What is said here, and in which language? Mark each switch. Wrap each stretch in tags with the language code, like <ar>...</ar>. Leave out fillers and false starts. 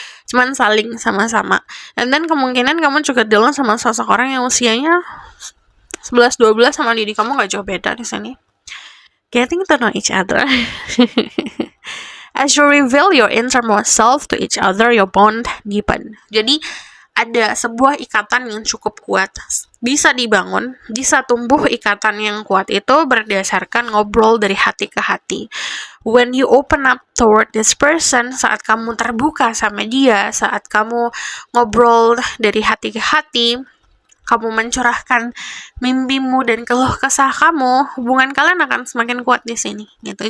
<id>Cuman saling sama-sama. Dan kemungkinan kamu juga dealing sama sosok orang yang usianya 11-12 sama diri kamu nggak jauh beda di sini.</id> <en>Getting to know each other. As you reveal your innermost self to each other, your bond deepen.</en> <id>Jadi ada sebuah ikatan yang cukup kuat, bisa dibangun, bisa tumbuh ikatan yang kuat itu berdasarkan ngobrol dari hati ke hati.</id> <en>When you open up toward this person,</en> <id>saat kamu terbuka sama dia, saat kamu ngobrol dari hati ke hati, kamu mencurahkan mimpimu dan keluh kesah kamu, hubungan kalian akan semakin kuat di sini gitu.</id>